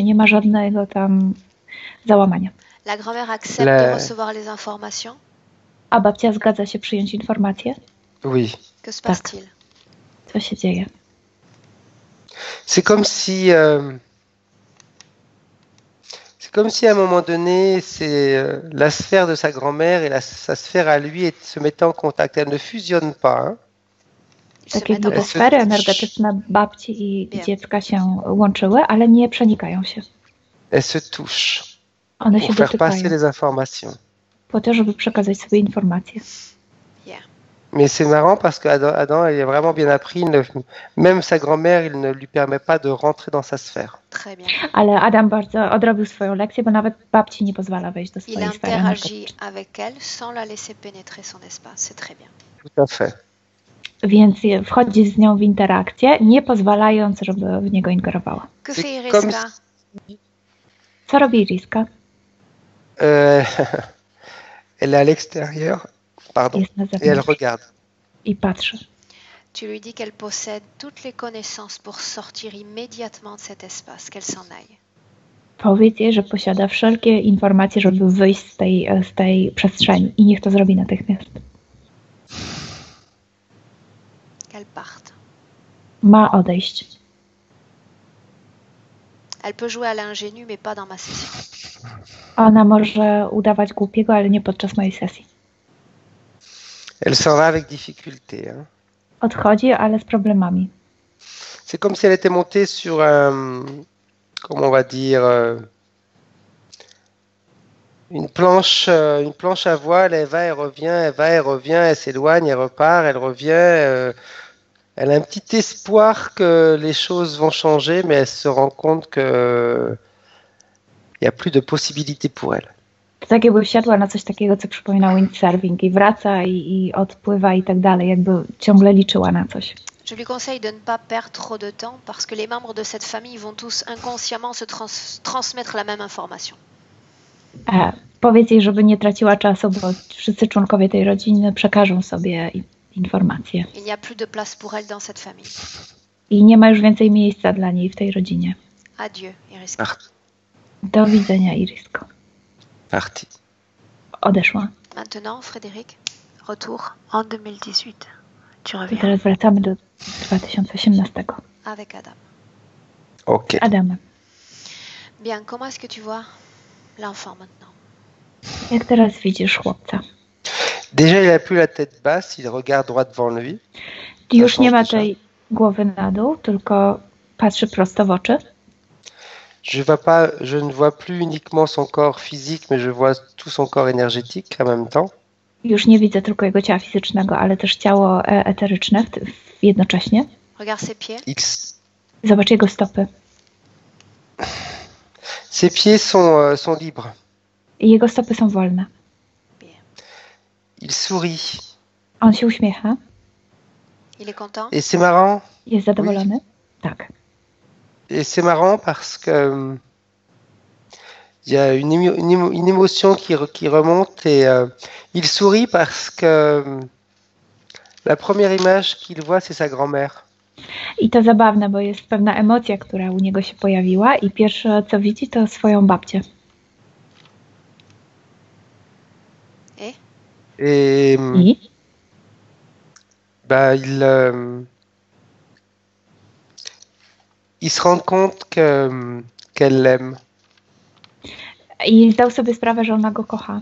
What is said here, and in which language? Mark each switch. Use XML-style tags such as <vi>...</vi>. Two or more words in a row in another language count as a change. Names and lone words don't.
<pl>Nie ma żadnego tam załamania.</pl> <fr>La grand-mère accepte de recevoir les informations?</fr> <pl>A babcia zgadza się przyjąć informacje?</pl> <fr>Oui. Que se passe-t-il?</fr> <pl>Co się dzieje?</pl> <fr>C'est comme si à un moment donné, c'est la sphère de sa grand-mère et sa sphère à lui se mettaient en contact. Elles ne fusionnent pas. Hein.</fr> <pl>Tak jakby te sfery energetyczne babci i dziecka się łączyły, ale nie przenikają się.</pl> <fr>Elles se touchent</fr> <pl>One</pl> <fr>pour</fr> <pl>się</pl> <fr>faire</fr> <pl>dotykają</pl> <fr>passer les informations.</fr> <pl>po to, żeby przekazać sobie informacje.</pl> <fr>Mais c'est marrant parce qu'Adam, il a vraiment bien appris, même sa grand-mère, il ne lui permet pas de rentrer dans sa sphère. Très bien.</fr> <pl>Ale Adam bardzo odrobił swoją lekcję, bo nawet babci nie pozwala wejść do swojej sfery.</pl> <fr>Il interagit avec elle sans la laisser pénétrer son espace. C'est très bien. Tout à fait.</fr> <pl>Więc wchodzi z nią w interakcję, nie pozwalając, żeby w niego ingerowała.</pl> <fr>Que fait Iriska?</fr> <pl>Co robi Iriska?</pl> <fr>Elle est à l'extérieur, pardon, et elle regarde.</fr> <pl>I patrzy.</pl> <fr>Tu lui dis qu'elle possède toutes les connaissances pour sortir immédiatement de cet espace, qu'elle s'en aille.</fr> <pl>Powiedz jej, że posiada wszelkie informacje, żeby wyjść z tej przestrzeni i niech to zrobi natychmiast.</pl> <fr>Qu'elle parte.</fr> <pl>Ma odejść.</pl> <fr>Elle peut jouer à l'ingénu, mais pas dans ma session.</fr> <pl>Ona może udawać głupiego, ale nie podczas mojej sesji.</pl> <fr>Elle s'en va avec difficulté. Hein.</fr> <pl>Odchodzi, ale z problemami.</pl> <fr>C'est comme si elle était montée sur un, comment on va dire, une planche à voile. Elle va, elle revient, elle va, elle revient, elle s'éloigne, elle repart, elle revient. Elle a un petit espoir que les choses vont changer, mais elle se rend compte que il n'y a plus de possibilités pour elle.</fr> <pl>To tak jakby wsiadła na coś takiego, co przypomina windsurfing i wraca i odpływa i tak dalej, jakby ciągle liczyła na coś.</pl> <fr>Je lui conseille de ne pas perdre trop de temps parce que les membres de cette famille vont tous inconsciemment se transmettre la même information.</fr> <pl>Powiedz jej, żeby nie traciła czasu, bo wszyscy członkowie tej rodziny przekażą sobie informacje.</pl> <fr>Il n'y a plus de place pour elle dans cette famille.</fr> <pl>I nie ma już więcej miejsca dla niej w tej rodzinie.</pl> <fr>Adieu, Iriska.</fr> <pl>Do widzenia, Irisko.</pl> <fr>Parti.</fr> <pl>Odeszła.</pl> <fr>Maintenant, Frédéric, retour en 2018. Tu</fr> <pl>I</pl> <fr>reviens</fr> <pl>teraz wracamy do 2018.</pl> <fr>avec Adam. Ok.</fr> <pl>Adam,</pl> <fr>Bien, comment est-ce que tu vois l'enfant maintenant?</fr> <pl>jak teraz widzisz chłopca?</pl> <fr>Déjà, il n'a plus la tête basse, il regarde droit devant lui.</fr> <pl>Już nie ma tej głowy na dół, tylko patrzy prosto w oczy.</pl> <fr>Je ne vois plus uniquement son corps physique, mais je vois tout son corps énergétique en même temps.</fr> <pl>Już nie widzę tylko jego ciała fizycznego, ale też ciało eteryczne jednocześnie.</pl> <fr>Regarde ses pieds.</fr> <pl>Zobacz jego stopy.</pl> <fr>Ses pieds sont libres.</fr> <pl>I jego stopy są wolne.</pl> <fr>Il sourit.</fr> <pl>On się uśmiecha.</pl> <fr>Il est content? Et c'est marrant.</fr> <pl>Jest zadowolony?</pl> <fr>Oui. Tak. Et c'est marrant parce que il y a une émotion qui remonte et il sourit parce que la première image qu'il voit, c'est sa grand-mère.</fr> <pl>I to zabawne, bo jest pewna emocja, która u niego się pojawiła i pierwsze co widzi, to swoją babcię.</pl> <fr>Et bah, il se rend compte qu'elle l'aime.</fr> <pl>I zdał sobie sprawę, że ona go kocha.</pl>